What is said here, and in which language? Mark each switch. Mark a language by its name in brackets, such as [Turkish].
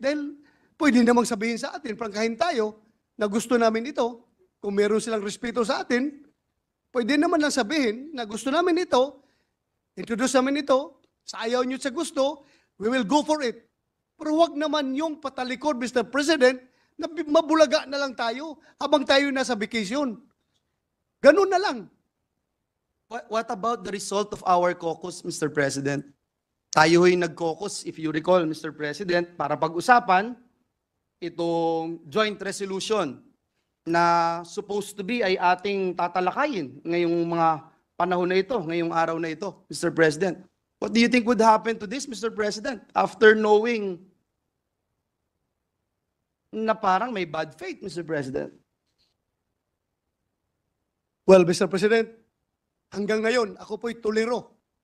[Filipino] Dahil pwede namang sabihin sa atin, prangkahin tayo, na gusto namin ito, kung meron silang respeto sa atin, pwede naman lang sabihin na gusto namin ito, introduce namin ito, sa ayaw nyo sa gusto, we will go for it. Pero wag naman yung patalikod, Mr. President, na mabulaga na lang tayo habang tayo nasa vacation. Ganun na lang. [English] What about the result of our caucus, Mr. [Filipino] President? [English] Tayo ho'y nag-caucus, [Filipino] if you recall, Mr. President, para pag-usapan itong joint resolution na supposed to be ay ating tatalakayin ngayong mga panahon na ito, ngayong araw na ito, Mr. [English] President. What do you think would happen to this, Mr. President, after knowing na parang may bad faith, Mr. President? Well, Mr. [Filipino] President, hanggang ngayon, ako po'y tuliro.